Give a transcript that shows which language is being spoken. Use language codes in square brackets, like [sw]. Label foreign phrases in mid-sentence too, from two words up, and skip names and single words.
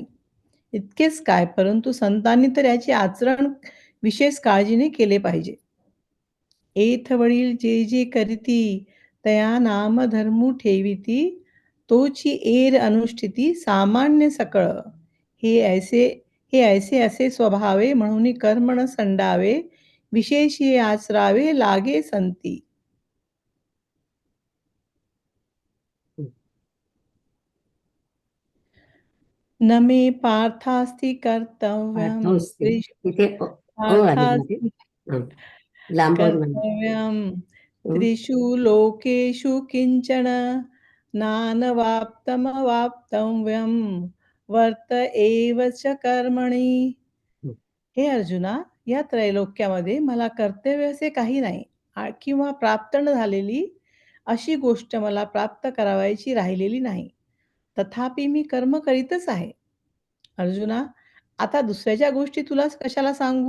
[mr] इतकेच काय, परंतु संतांनी तर याचे आचरण विशेष काळजीने केले पाहिजे. एथ वडील जे जे करीती, तया नाम धर्मू ठेविती, तोची एर अनुष्ठिती सामान्य सकळ. हे ऐसे असे स्वभावे, म्हणून कर्म न संडावे, विशेषी आचरावे लागे संती. [sa] न मे पार्थास्ति कर्तव्यम [mr] इथे आले मध्ये लांबवर [sa] कर्तव्यम त्रिषु लोकेषु किंचन नानवाप्तमवाप्तव्यम वर्त एव च कर्मणि. [mr] हे अर्जुना, या त्रैलोक्यामध्ये मला कर्तव्य असे काही नाही किंवा प्राप्त न झालेली अशी गोष्ट मला प्राप्त करावयाची राहिलेली नाही. तथापि मी कर्म करीतच आहे. अर्जुना, आता दुसऱ्याच्या गोष्टी तुला कशाला सांगू?